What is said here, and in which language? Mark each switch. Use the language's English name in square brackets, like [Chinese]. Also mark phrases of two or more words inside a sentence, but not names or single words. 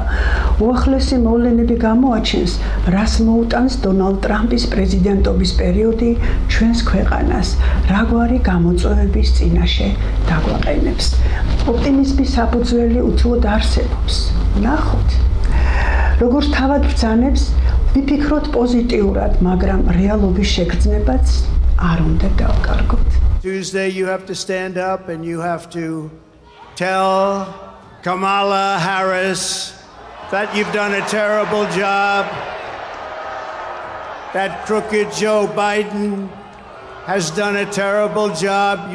[Georgian] უახლესი მოვლენები გამოაჩენს, რას მოუტანს დონალდ ტრამპის პრეზიდენტობის პერიოდი ჩვენს ქვეყანას, რაგვარი გამოწვევების წინაშე დაგვაყენებს. ოპტიმიზმის საფუძველი უთუოდ არსებობს. ნახოთ, როგორც თავად ბრძანებს, ვიფიქროთ პოზიტიურად, მაგრამ რეალობის შეგრძნებაც არ უნდა დავკარგოთ. [English] Tuesday, you have to stand up and you have to tell Kamala Harris that you've done a terrible job, that crooked Joe Biden has done a terrible job.